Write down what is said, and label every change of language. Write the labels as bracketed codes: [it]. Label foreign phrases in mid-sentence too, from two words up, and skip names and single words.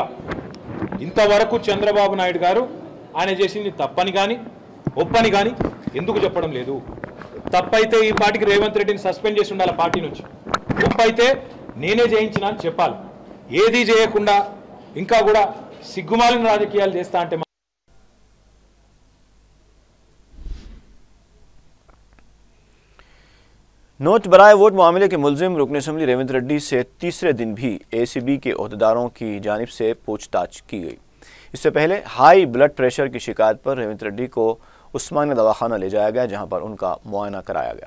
[te] ఇంతవరకు చంద్రబాబు నాయుడు గారు ఆయన చేసింది తప్పని కానీ ఒప్పని కానీ ఎందుకు చెప్పడం లేదు? తప్పైతే ఈ పార్టీకి రేవంత్ రెడ్డిని సస్పెండ్ చేసి ఉండాలి పార్టీ నుంచి, ఒప్పైతే నేనే చేయించిన అని చెప్పాలి। ఏది చేయకుండా ఇంకా కూడా సిగ్గుమాలిన రాజకీయాలు చేస్తా అంటే [ur] نوٹ برائے ووٹ معاملے کے ملزم رکن اسمبلی ریونت ریڈی سے تیسرے دن بھی اے سی بی کے عہدیداروں کی جانب سے پوچھ تاچھ کی گئی۔ اس سے پہلے ہائی بلڈ پریشر کی شکایت پر ریونت ریڈی کو عثمانیہ دواخانہ لے جایا گیا، جہاں پر ان کا معائنہ کرایا گیا۔